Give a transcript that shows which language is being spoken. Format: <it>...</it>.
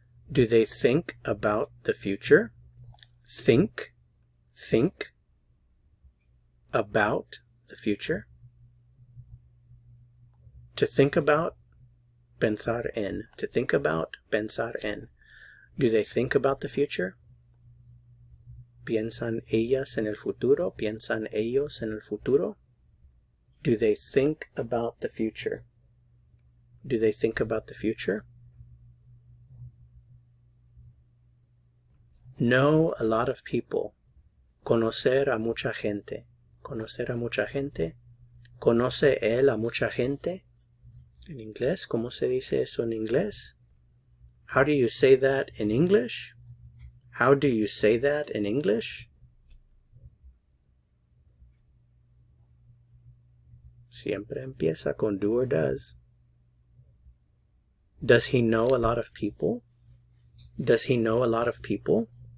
<en>Do they think about the future? Think about the future. To think about,</en> <es>pensar en.</es> <en>To think about,</en> <es>pensar en.</es> <en>Do they think about the future?</en> <es>¿Piensan ellas en el futuro? ¿Piensan ellos en el futuro?</es> <en>Do they think about the future? Do they think about the future? Know a lot of people.</en> <es>Conocer a mucha gente. Conocer a mucha gente. ¿Conoce él a mucha gente? En inglés, ¿cómo se dice eso en inglés?</es> <en>How do you say that in English? How do you say that in English?</en> <es>Siempre empieza con do or does.</es> <en>Does he know a lot of people? Does he know a lot of people?</en>